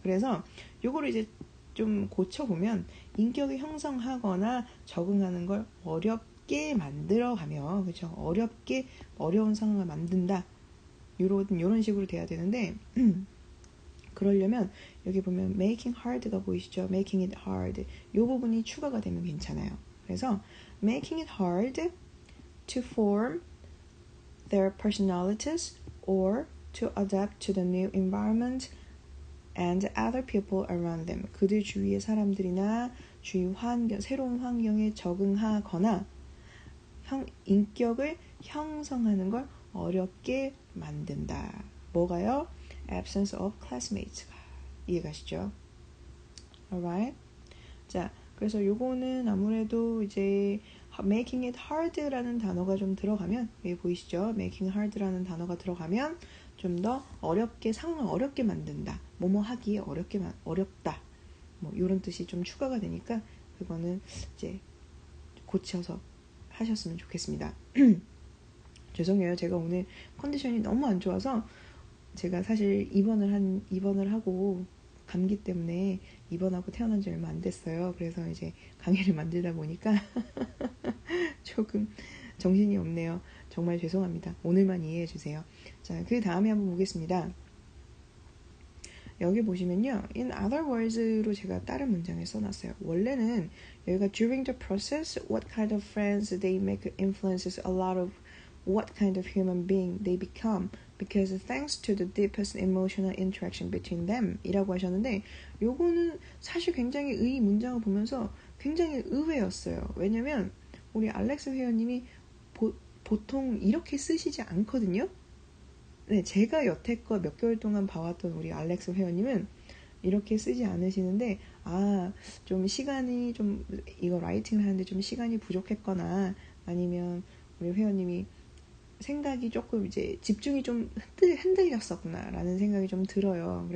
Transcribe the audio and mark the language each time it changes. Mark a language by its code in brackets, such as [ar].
[ko] 그래서 요거를 이제 좀 고쳐보면 인격을 형성하거나 적응하는 걸 어렵게 만들어가며 그죠? 어려운 상황을 만든다. 요런 식으로 돼야 되는데 그러려면 여기 보면 making hard가 보이시죠? [en] making it hard [ko] 이 부분이 추가가 되면 괜찮아요. 그래서 [en] making it hard to form their personalities or to adapt to the new environment and other people around them. [ko] 그들 주위의 사람들이나 주위 새로운 환경에 적응하거나 인격을 형성하는 걸 어렵게 만든다. 뭐가요? [en] absence of classmates가 [ko] 이해가시죠? [en] alright? [ko] 자, 그래서 요거는 아무래도 이제 making it hard라는 단어가 좀 들어가면 여기 보이시죠? making hard라는 단어가 들어가면 좀 더 상황을 어렵게 만든다. 뭐뭐 하기에 어렵다. 뭐 이런 뜻이 좀 추가가 되니까 그거는 이제 고쳐서 하셨으면 좋겠습니다. 죄송해요. 제가 오늘 컨디션이 너무 안 좋아서 제가 사실 입원을 하고 감기 때문에 입원하고 태어난 지 얼마 안 됐어요. 그래서 이제 강의를 만들다 보니까 조금 정신이 없네요. 정말 죄송합니다. 오늘만 이해해 주세요. 자, 그 다음에 한번 보겠습니다. 여기 보시면요. [en] In other words [ko] 로 제가 다른 문장을 써놨어요. 원래는 여기가 [en] during the process, what kind of friends they make influences a lot of what kind of human being they become because thanks to the deepest emotional interaction between them [ko] 이라고 하셨는데 요거는 사실 굉장히 이 문장을 보면서 굉장히 의외였어요. 왜냐면 우리 알렉스 회원님이 보통 이렇게 쓰시지 않거든요. 네, 제가 여태껏 몇 개월 동안 봐왔던 우리 알렉스 회원님은 이렇게 쓰지 않으시는데 좀 시간이 좀 이거 라이팅을 하는데 좀 시간이 부족했거나 아니면 우리 회원님이 생각이 조금 이제 집중이 좀 흔들렸었구나 라는 생각이 좀 들어요.